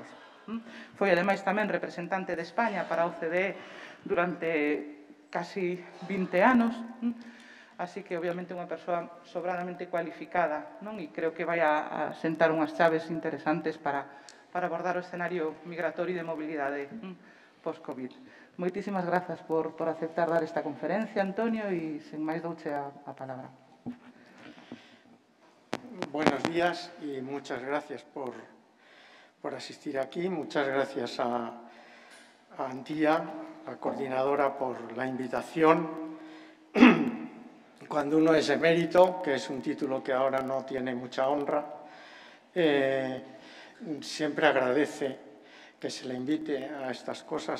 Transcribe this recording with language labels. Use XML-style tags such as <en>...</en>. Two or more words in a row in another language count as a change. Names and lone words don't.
<gl>Foi, ademais, tamén representante de España para a OCDE durante casi 20 anos, así que, obviamente, unha persoa sobradamente cualificada, e creo que vai a sentar unhas chaves interesantes para abordar o escenario migratorio e de mobilidade post-COVID. Moitísimas grazas por aceptar dar esta conferencia, Antonio, e sen máis douche a palabra.</gl> <es>Buenos días y muchas gracias por asistir aquí. Muchas gracias a Antía, la coordinadora, por la invitación. Cuando uno es emérito, que es un título que ahora no tiene mucha honra, siempre agradece que se le invite a estas cosas.</es>